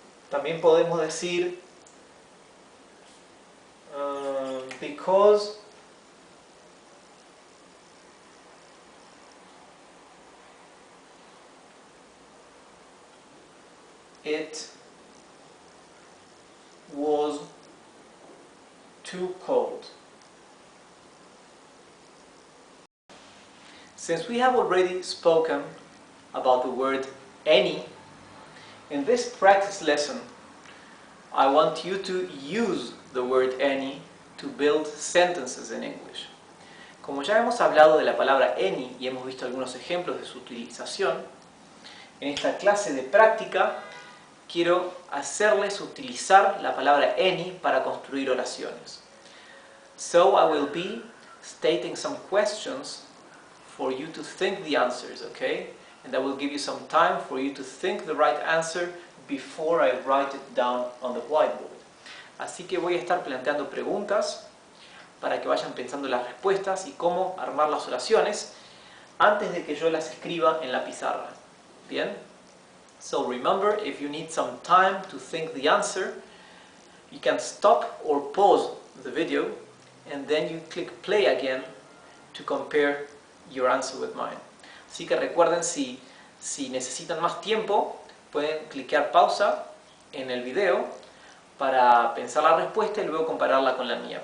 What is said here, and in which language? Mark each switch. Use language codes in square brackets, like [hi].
[es] También podemos decir [en] because it was too cold. Since we have already spoken about the word any, in this practice lesson, I want you to use the word any to build sentences in English. [es] Como ya hemos hablado de la palabra any y hemos visto algunos ejemplos de su utilización, en esta clase de práctica quiero hacerles utilizar la palabra any para construir oraciones. [en] So I will be stating some questions for you to think the answers, okay? And I will give you some time for you to think the right answer before I write it down on the whiteboard. [es] Así que voy a estar planteando preguntas para que vayan pensando las respuestas y cómo armar las oraciones antes de que yo las escriba en la pizarra. ¿Bien? [en] So remember, if you need some time to think the answer, you can stop or pause the video and then you click play again to compare your answer with mine. [es] Así que recuerden, si necesitan más tiempo, pueden clicar pausa en el video para pensar la respuesta y luego compararla con la mía.